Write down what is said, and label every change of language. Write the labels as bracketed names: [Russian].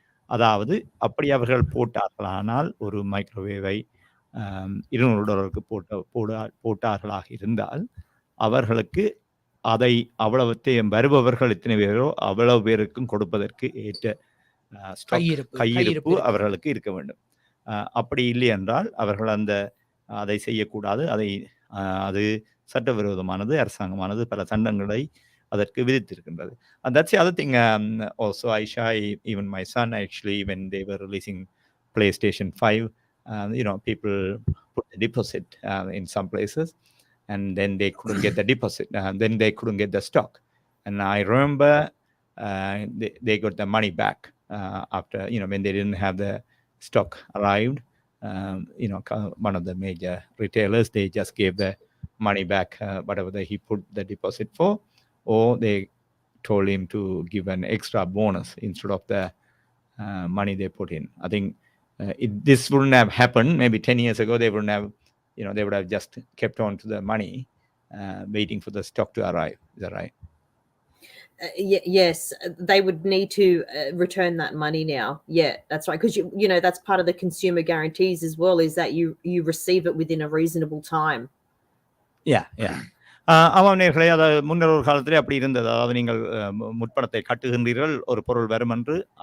[Tamil] அதாவது அப்படி அவர்கள் போட்டார்களானால், ஒரு மைக்ரோவேவை $200 போட்டார்களாக இருந்தால், அவர்களுக்கு அதை அவ்வளவுத்தையும் வருபவர்கள் எத்தனை பேரோ அவ்வளவு பேருக்கும் கொடுப்பதற்கு ஏற்ற கையிருப்பு அவர்களுக்கு இருக்க வேண்டும். அப்படி இல்லை என்றால் அவர்கள் அதை செய்யக்கூடாது. அது சட்டவிரோதமானது, அரசாங்கமானது பல சட்டங்களை அதற்கு விதித்திருக்கின்றது. [English] And that's the other thing. Also, Aisha, even my son, actually, when they were releasing PlayStation 5, people put a deposit in some places, and then they couldn't get the deposit. Then they couldn't get the stock. And I remember they got the money back after, when they didn't have the stock arrived. One of the major retailers, they just gave the money back, whatever he put the deposit for, or they told him to give an extra bonus instead of the money they put in. I think this wouldn't have happened maybe 10 years ago. They wouldn't have, they would have just kept on to the money, waiting for the stock to arrive. Is that right? Yes, they would need to return that money now. Yeah, that's right. Because that's part of the consumer guarantees as well, is that you receive it within a reasonable time. Yeah. [Tamil] ஆமாம் நேர்களே, அதாவது முன்னர் ஒரு காலத்திலே அப்படி இருந்தது. அதாவது நீங்கள் முற்பணத்தை கட்டுகின்றீர்கள், ஒரு பொருள் வரும் என்று.